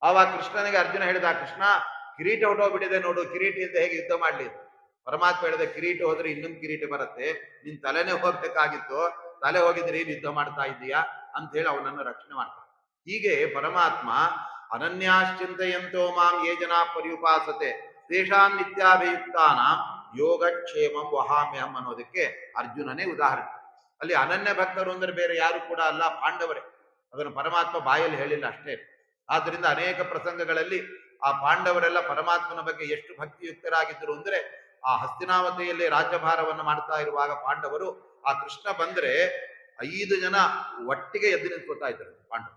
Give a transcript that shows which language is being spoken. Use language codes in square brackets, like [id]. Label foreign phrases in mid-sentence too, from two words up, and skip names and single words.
[kn] ಆವಾಗ ಕೃಷ್ಣನಿಗೆ ಅರ್ಜುನ ಹೇಳಿದ, ಕೃಷ್ಣ ಕಿರೀಟ ಹೊಟ್ಟೋಗ್ಬಿಟ್ಟಿದೆ ನೋಡು, ಕಿರೀಟ ಇಲ್ಲದೆ ಹೇಗೆ ಯುದ್ಧ ಮಾಡ್ಲಿ? ಪರಮಾತ್ಮ ಹೇಳಿದ, ಕಿರೀಟ ಹೋದ್ರೆ ಇನ್ನೊಂದು ಕಿರೀಟ ಬರುತ್ತೆ, ನಿನ್ ತಲೆನೇ ಹೋಗ್ಬೇಕಾಗಿತ್ತು, ತಲೆ ಹೋಗಿದ್ರೆ ಏನ್ ಯುದ್ಧ ಮಾಡ್ತಾ ಇದ್ದೀಯಾ ಅಂತ ಹೇಳಿ ಅವನನ್ನು ರಕ್ಷಣೆ ಮಾಡ್ತಾನೆ. ಹೀಗೆ ಪರಮಾತ್ಮ [sa] ಅನನ್ಯಾಶ್ಚಿಂತೆಯಂತೋ ಮಾಂ ಯೇ ಜನಾ ಪರ್ಯುಪಾಸತೆ ತೇಷಾಂ ನಿತ್ಯಾಭಿಯುಕ್ತಾನಾಂ ಯೋಗಕ್ಷೇಮಂ ವಹಾಮ್ಯಹಂ [kn] ಅನ್ನೋದಕ್ಕೆ ಅರ್ಜುನನೇ ಉದಾಹರಣೆ. ಅಲ್ಲಿ ಅನನ್ಯ ಭಕ್ತರು ಅಂದ್ರೆ ಬೇರೆ ಯಾರು ಕೂಡ ಅಲ್ಲ, ಪಾಂಡವರೇ. ಅದನ್ನು ಪರಮಾತ್ಮ ಬಾಯಲ್ಲಿ ಹೇಳಿಲ್ಲ ಅಷ್ಟೇ. ಆದ್ದರಿಂದ ಅನೇಕ ಪ್ರಸಂಗಗಳಲ್ಲಿ ಆ ಪಾಂಡವರೆಲ್ಲ ಪರಮಾತ್ಮನ ಬಗ್ಗೆ ಎಷ್ಟು ಭಕ್ತಿಯುಕ್ತರಾಗಿದ್ದರು ಅಂದ್ರೆ, ಆ ಹಸ್ತಿನಾವತಿಯಲ್ಲಿ ರಾಜ್ಯಭಾರವನ್ನು ಮಾಡ್ತಾ ಇರುವಾಗ ಪಾಂಡವರು ಆ ಕೃಷ್ಣ ಬಂದ್ರೆ 5 ಜನ ಒಟ್ಟಿಗೆ ಎದ್ದು ನಿಂತ್ಕೋತಾ ಇದ್ದಾರೆ ಪಾಂಡವರು.